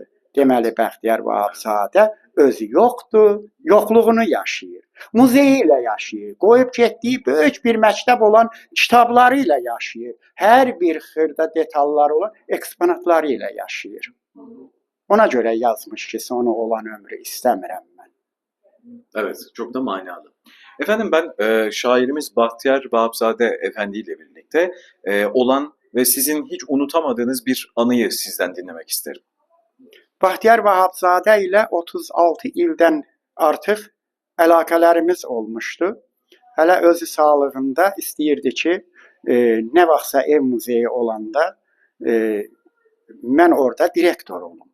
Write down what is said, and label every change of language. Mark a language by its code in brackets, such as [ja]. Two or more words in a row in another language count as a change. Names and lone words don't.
[az] Deməli, Bəxtiyar Vahabzadə özü yoxdur, yoxluğunu yaşayır. Muzeyi ilə yaşayır, qoyub getdiyi böyük bir məktəb olan kitabları ilə yaşayır. Hər bir xırda detalları olan eksponatları ilə yaşayır. Ona görə yazmış ki, sonu olan ömrü istəmirəm mən. [tr] Evet, çok da manalı. Efendim ben şairimiz Bahtiyar Vahapzade Efendi ile birlikte olan ve sizin hiç unutamadığınız bir anıyı sizden dinlemek isterim. [az] Bəxtiyar Vahabzadə ilə 36 ildən artıq əlaqələrimiz olmuşdu. Hələ özü sağlığında istəyirdi ki, nə vaxtsa ev muzeyi olanda mən orada direktor olum.